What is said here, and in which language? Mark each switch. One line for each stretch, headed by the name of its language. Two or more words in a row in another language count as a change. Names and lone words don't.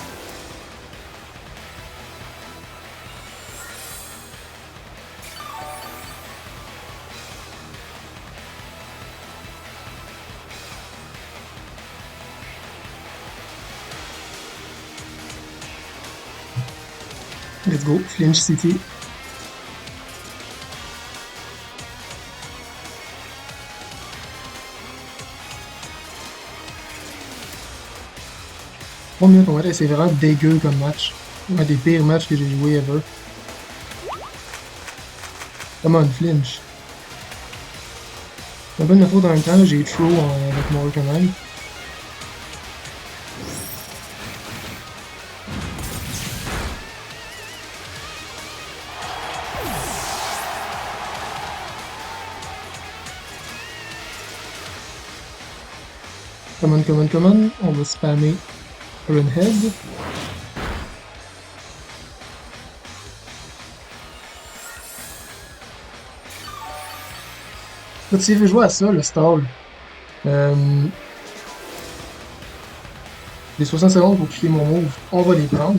English: Let's go, Flinch City.
French: Oh minutes, on va dire, c'est vraiment dégueu comme match. Un des pires matchs que j'ai joué ever.
English: Come on, Flinch.
French: C'est un peu de ma faute en même temps, j'ai throw avec mon Arcanine.
English: Come on, come on, come on.
French: On va spammer Iron Head. S'il veut jouer à ça, le stall, les 60 secondes pour cliquer mon move, on va les prendre.